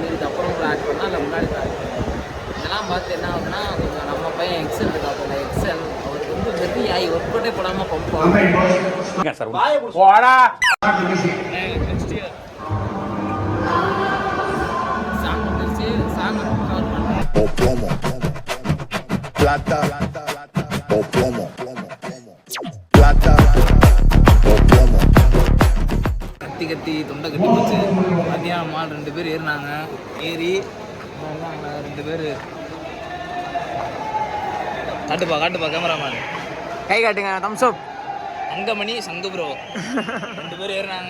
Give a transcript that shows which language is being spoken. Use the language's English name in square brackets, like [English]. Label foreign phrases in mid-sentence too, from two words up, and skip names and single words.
[Tamil] இதுக்கப்புறம் கூட ஆட் பண்ணால் இல்லை முன்னாடி தான் ஆட் பண்ணுவோம். இதெல்லாம் பார்த்து என்ன ஆகுதுன்னா கொஞ்சம் நம்ம பையன் எக்ஸல் இருக்கா போல. எக்ஸல் அவருக்கு வந்து வெறி ஆகி [English] work out [Tamil] போடாமல் பம்பும். [English] next year song [Tamil] வந்துருச்சு. [English] song cover [Tamil] பண்ணுறேன். [Spanish] Plata o plomo. Plata o plomo. [Tamil] கத்தி கத்தி தொண்டை கட்டி போச்சு. மத்தியானம் மால் 2 பேர் ஏறினாங்க. ஏறி 2 பேர் காட்டுப்பா கேமராமேன் கை காட்டுங்க. [English] thumbs up. [Tamil] அங்கமணி சங்கு ப்ரோ 2 பேர் ஏறினாங்க.